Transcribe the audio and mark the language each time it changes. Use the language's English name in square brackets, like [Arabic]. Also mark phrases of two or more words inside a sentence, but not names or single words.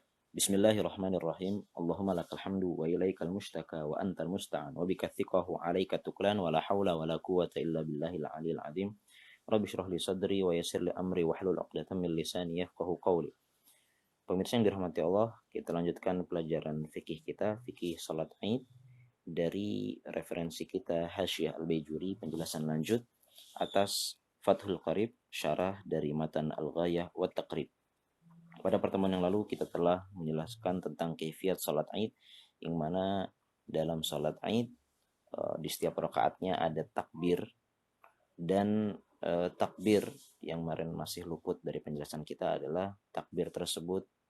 [Arabic] بسم الله الرحمن الرحيم. اللهم لك الحمد وإليك المشتكى وأنت المستعان وبك الثقة وعليك التكلان ولا حول ولا قوة إلا بالله العلي العظيم. رب اشرح لي صدري ويسر لي أمري واحلل عقدة من لساني يفقهوا قولي. [Indonesian] Pemirsa yang dirahmati Allah, kita lanjutkan pelajaran fikih kita, fikih salat Id dari referensi kita Hasyiah Al-Baijuri, penjelasan lanjut atas Fathul Qarib, syarah dari matan Al-Ghayah wa Taqrib. Pada pertemuan yang lalu kita telah menjelaskan tentang kaifiat salat Id, yang mana dalam salat Id di setiap rakaatnya ada takbir, dan takbir yang kemarin masih luput dari penjelasan kita adalah takbir tersebut